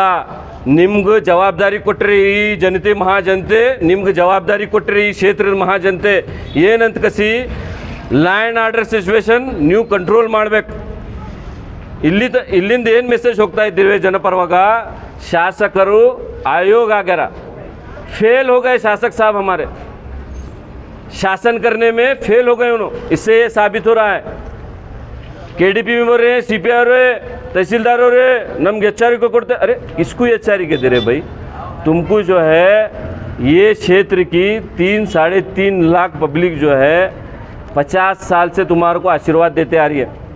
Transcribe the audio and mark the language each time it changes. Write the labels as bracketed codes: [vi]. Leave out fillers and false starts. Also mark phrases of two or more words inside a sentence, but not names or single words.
[kn] ನಿಮ್ಗೆ ಜವಾಬ್ದಾರಿ ಕೊಟ್ಟರೆ ಈ ಜನತೆ ಮಹಾಜನತೆ ನಿಮ್ಗೆ ಜವಾಬ್ದಾರಿ ಕೊಟ್ಟರೆ ಈ ಕ್ಷೇತ್ರದ ಮಹಾಜನತೆ ಏನಂತ ಕಸಿ [en] law and order situation [kn] ನೀವು ಕಂಟ್ರೋಲ್ ಮಾಡಬೇಕು. ಇಲ್ಲಿಂದ ಏನು ಮೆಸೇಜ್ ಹೋಗ್ತಾ ಇದ್ದೀವಿ ಜನಪರವಾಗ, ಶಾಸಕರು ಆಯೋಗ ಆಗ್ಯಾರ, [hi] फेल हो गए शासक साहब हमारे, शासन करने में फेल हो गए उन्होंने। इससे ये साबित हो रहा है KDP में बोल रहे हैं, CPI हो रहे, तहसीलदार हो रहे, नम HRI को करते। अरे किसको HRI के दे रहे भाई, तुमको जो है ये क्षेत्र की 3-3.5 लाख पब्लिक जो है 50 साल से तुम्हारे को आशीर्वाद देते आ रही है।